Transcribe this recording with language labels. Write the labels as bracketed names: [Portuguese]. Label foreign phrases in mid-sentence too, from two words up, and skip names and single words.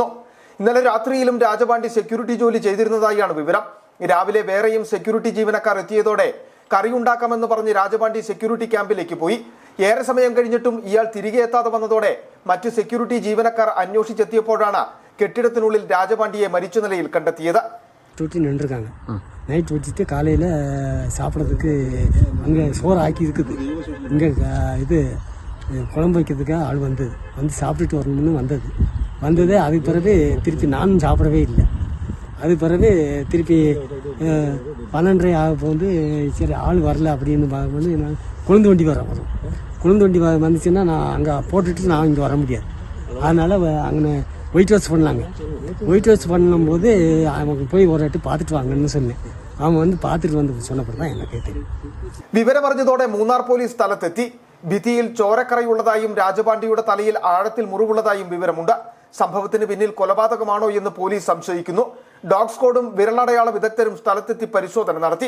[Malayalam] ഇന്നലെ രാത്രിയിലും രാജപാണ്ഡി സെക്യൂരിറ്റി ജോലി ചെയ്തിരുന്നതായാണ് വിവരം. രാവിലെ വേറെയും സെക്യൂരിറ്റി ജീവനക്കാർ എത്തിയതോടെ കറിയുണ്ടാക്കാമെന്ന് പറഞ്ഞ് രാജപാണ്ഡി സെക്യൂരിറ്റി ക്യാമ്പിലേക്ക് പോയി. ഏറെ സമയം കഴിഞ്ഞിട്ടും ഇയാൾ തിരികെ എത്താതെ വന്നതോടെ മറ്റ് സെക്യൂരിറ്റി ജീവനക്കാർ അന്വേഷിച്ചെത്തിയപ്പോഴാണ് കെട്ടിടത്തിനുള്ളിൽ രാജപാണ്ഡിയെ മരിച്ച നിലയിൽ കണ്ടെത്തിയത്. [Tamil] நைட் வச்சுட்டு காலையில் சாப்பிட்றதுக்கு அங்கே சோறு ஆக்கி இருக்குது. இங்கே இது குழம்பு வைக்கிறதுக்காக ஆள் வந்து சாப்பிட்டுட்டு வரணும்னு வந்தது. அதுக்கு பிறகு திருப்பி நானும் சாப்பிடவே இல்லை. அதுக்கு பிறகு திருப்பி 12:30 ஆக போது சரி ஆள் வரல அப்படின்னு பார்க்கும்போது நான் கொழுந்து வண்டி வரும். கொழுந்து வண்டி வந்துச்சுன்னா நான் அங்கே போட்டுட்டு நான் இங்கே வர முடியாது. அதனால் அங்கே [English] white wash [Tamil] பண்ணலாங்க. [English] white wash [Tamil] பண்ணும்போது அவங்க போய் ஒரு வாட்டி பார்த்துட்டு வாங்கன்னு சொன்னேன். [Malayalam] അവൻ പാത്തിട്ട് വന്ന് சொன்னപ്പോഴാണ് എന്നെ കേട്ടത്. വിവരമറിഞ്ഞതോടെ മൂന്നാർ പോലീസ് സ്ഥലത്തെത്തി. ഭിത്തിയിൽ ചോരക്കറയുള്ളതായും രാജപാണ്ഡിയുടെ തലയിൽ ആഴത്തിൽ മുറിവുള്ളതായും വിവരമുണ്ട്. സംഭവത്തിന് പിന്നിൽ കൊലപാതകമാണോ എന്ന് പോലീസ് സംശയിക്കുന്നു. ഡോഗ് സ്ക്വാഡും വിരലടയാള വിദഗ്ധരും സ്ഥലത്തെത്തി പരിശോധന നടത്തി.